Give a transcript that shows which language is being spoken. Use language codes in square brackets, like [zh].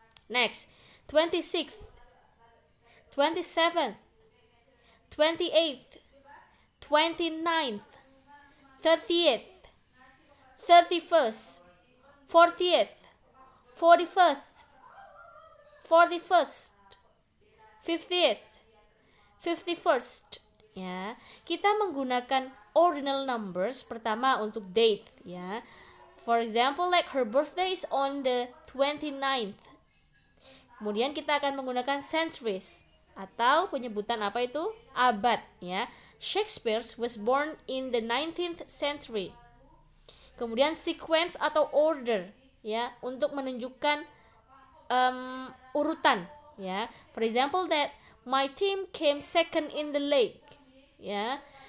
[en] Next, 26th, 27th, 28th, 29th, 30th, 31st, 40th, 41st, 41st, 50th, 51st ya. [id] Kita menggunakan ordinal numbers pertama untuk date ya. [en] For example, like her birthday is on the 29th. [id] Kemudian kita akan menggunakan centuries atau penyebutan apa itu? Abad ya. [en] Shakespeare was born in the 19th century. [id] Kemudian sequence atau order ya, untuk menunjukkan urutan ya. [en] For example, that my team came second in the league ya.